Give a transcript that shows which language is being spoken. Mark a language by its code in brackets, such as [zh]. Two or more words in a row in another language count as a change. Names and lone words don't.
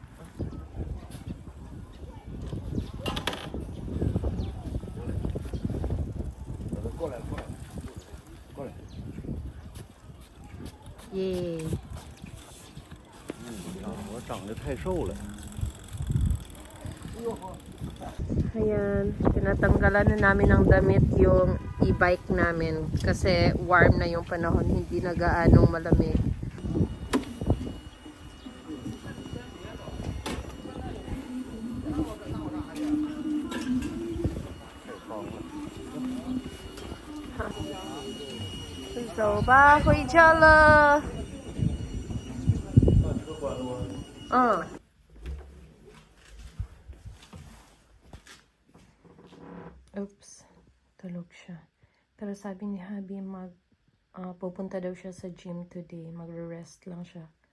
[zh] 过来，过来，过来。耶！我长得太瘦了。 [tl] Ayan, tinatanggalan na namin ng damit yung e-bike namin kasi warm na yung panahon, hindi na gaanong malamig. [zh] 走吧，回家了。嗯。Oops, [tl] tulog siya. Pero sabi ni Habi pupunta daw siya sa [en] gym today. [tl] Magre-rest lang siya.